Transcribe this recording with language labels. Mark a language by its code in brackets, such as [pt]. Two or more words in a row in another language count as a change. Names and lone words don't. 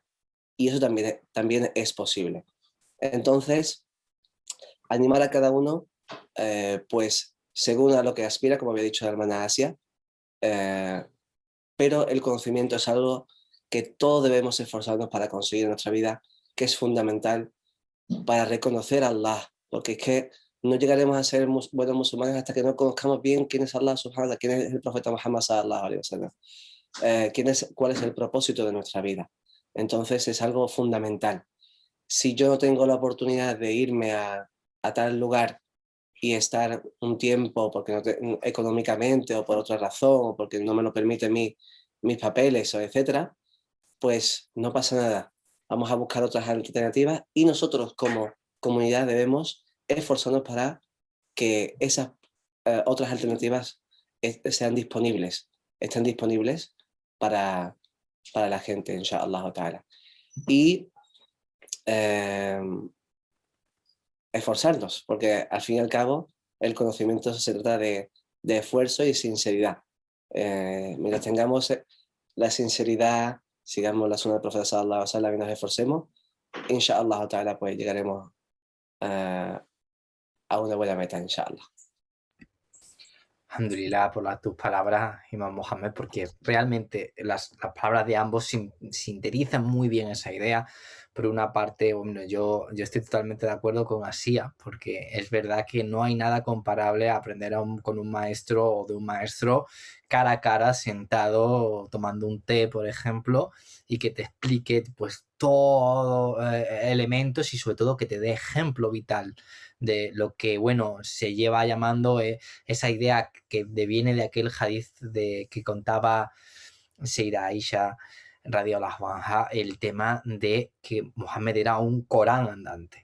[es] Y eso también es posible. Entonces, animar a cada uno, pues según a lo que aspira, como había dicho la hermana Asia, pero el conocimiento es algo que todos debemos esforzarnos para conseguir en nuestra vida, que es fundamental para reconocer a Allah, porque es que no llegaremos a ser buenos musulmanes hasta que no conozcamos bien quién es Allah [ar] سبحانه وتعالى, [es] quién es el profeta Muhammad [ar] صلى الله عليه وسلم, [es] cuál es el propósito de nuestra vida. Entonces es algo fundamental. Si yo no tengo la oportunidad de irme a tal lugar y estar un tiempo, porque económicamente o por otra razón, o porque no me lo permiten mis papeles, o etcétera, pues no pasa nada. vamos a buscar otras alternativas y nosotros como comunidad debemos esforzarnos para que esas otras alternativas estén disponibles para la gente, [ar] إن شاء الله تعالى. [es] Y esforzarnos, porque al fin y al cabo el conocimiento se trata de esfuerzo y sinceridad. Mientras tengamos la sinceridad, sigamos la sunna del profeta [ar] صلى الله عليه وسلم [es] y nos esforcemos, [ar] إن شاء الله تعالى, [es] pues llegaremos a una buena meta, inshallah. Alhamdulillah por tus palabras, Imam Mohammed, porque realmente las palabras de ambos sintetizan muy bien esa idea. Por una parte, bueno, yo estoy totalmente de acuerdo con Asia, porque es verdad que no hay nada comparable a aprender con un maestro o de un maestro cara a cara, sentado, tomando un té, por ejemplo, y que te explique pues todo elementos y sobre todo que te dé ejemplo vital de lo que, bueno, se lleva llamando esa idea que deviene de aquel hadith que contaba Seira Aisha [ar] رضي الله عنها, [es] el tema de que Mohammed era un Corán andante.